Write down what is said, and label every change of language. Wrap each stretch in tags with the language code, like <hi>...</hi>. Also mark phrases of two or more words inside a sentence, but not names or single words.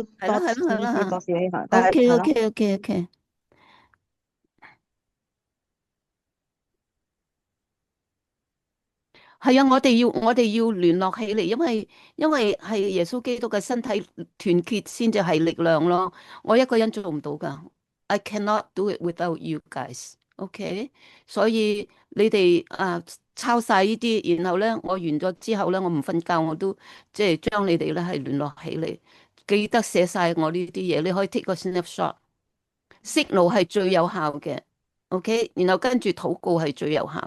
<yue>係啦。OK。係啊，我哋要聯絡起嚟，因為係耶穌基督嘅身體團結先至係力量咯。我一個人做唔到噶 ，</yue> <en>I cannot do it without you guys。</en> <yue>OK， 所以你哋抄晒呢啲，然後咧我完咗之後咧，我唔瞓覺，我都即係將你哋咧係聯絡起嚟，記得寫晒我呢啲嘢。你可以 take 個 snapshot，signal 係最有效嘅。 OK，然後跟住禱告係最有效。</yue>